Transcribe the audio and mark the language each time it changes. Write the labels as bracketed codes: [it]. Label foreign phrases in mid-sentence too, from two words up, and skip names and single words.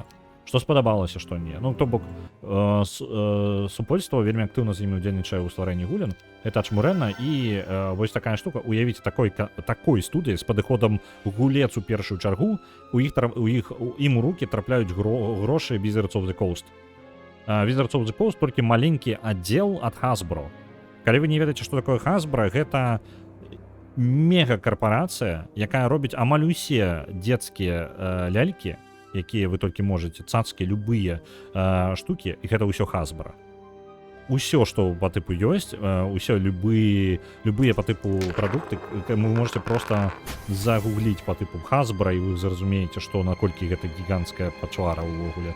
[be] Што спадабалася, што не. Ну, то бок, супольства вельмі актыўна з імі ўдзельнічае ў стварэнні гулян. Это ачмурэнна, і вось такая штука. Уявіце, такой студыі з падыходам гулец у першую чаргу, ім у рукі трапляюць грошы Wizards of the Coast. Wizards of the Coast толькі маленькі аддзел ад Hasbro. Калі вы не ведаеце, што такое Hasbro, гэта мегакарпарацыя, якая робіць амаль усе дзецкія лялькі, якія вы толькі можаце, цацкі, любыя штукі, і гэта ўсё Hasbro. Усё, што па тыпу ёсць, усё любыя па тыпу прадукты, вы можете проста загугліць па тыпу Hasbro, і вы зразумееце, што наколькі гэта гіганцкая пачвара ўвогуле.